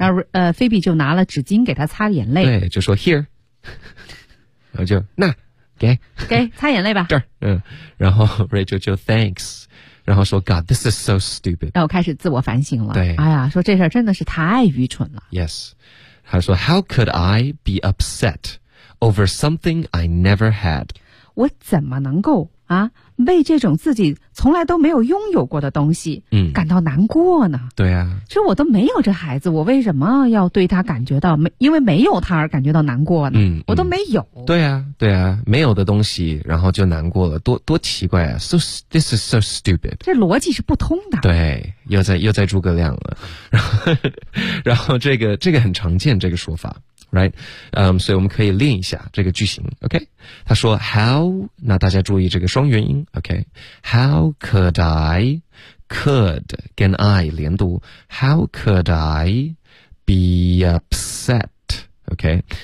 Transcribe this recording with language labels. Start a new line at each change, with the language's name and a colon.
Chinese: 然后菲比就拿了纸巾给他擦眼泪，对，就说 here， 然后就那给擦眼泪吧，这儿，嗯，然后 Rachel 就 thanks。然后说
English: God, this is so stupid.
Chinese: 然后开始自我反省了。对。哎呀，说这事儿真的是太愚蠢了。
English: Yes.
Chinese: 他说
English: How could I be upset over something I never had?
Chinese: 我怎么能够啊为这种自己从来都没有拥有过的东西嗯感到难过呢、嗯、对啊其实我都没有这孩子我为什么要对他感觉到没因为没有他而感觉到难过呢嗯, 嗯我都没有对啊对啊没有的东西然后就难过了多奇怪啊
English: so, this is so stupid
Chinese: 这逻辑是不通的对又在诸葛亮了然后这个很常见这个说法Right? 所以我们可以练一下这个句型 ,OK? 他说 how, 那大家注意这个双元音 ,OK?
English: How could I, could, 跟 I 连读 ,how could I be upset, OK?